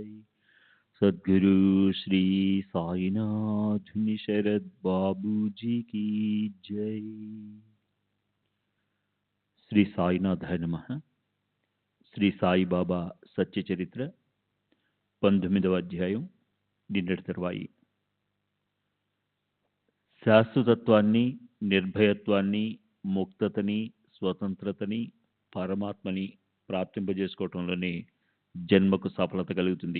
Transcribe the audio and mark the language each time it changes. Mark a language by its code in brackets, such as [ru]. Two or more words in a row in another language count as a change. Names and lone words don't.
[hi] सद्गुरु श्री साईनाथ शरद बाबू जी की जय। [sa] శ్రీ సాయినాథాయ నమః. [te] శ్రీ సాయిబాబా సత్య చరిత్ర 19వ అధ్యాయం, నిన్నటి తర్వాయి. శాశ్వతత్వాన్ని, నిర్భయత్వాన్ని, ముక్తతని, స్వతంత్రతని, పరమాత్మని ప్రాప్తింపజేసుకోవటంలోనే జన్మకు సఫలత కలుగుతుంది.